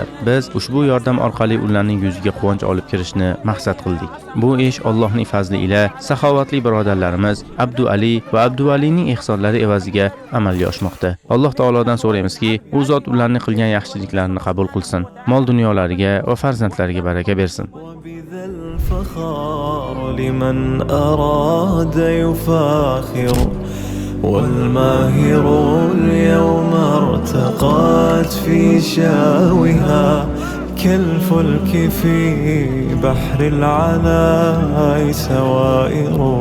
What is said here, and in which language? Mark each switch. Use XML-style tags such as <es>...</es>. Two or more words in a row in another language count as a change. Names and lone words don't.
<uz>Biz ushbu yordam orqali ularning yuziga quvonch olib kirishni maqsad qildik. Bu ish Allohning fazli ila saxovatli birodarlarimiz Abdu Ali va Abdu Alining ehsonlari evaziga amalga oshmoqda. Alloh taolodan so'raymizki, u zot ularning qilgan yaxshiliklarini qabul qilsin. Mol dunyolariga va farzandlariga baraka bersin.</uz> <ar>والماهر اليوم ارتقت في شاوها كالفلك في بحر العناء سوائر،</ar>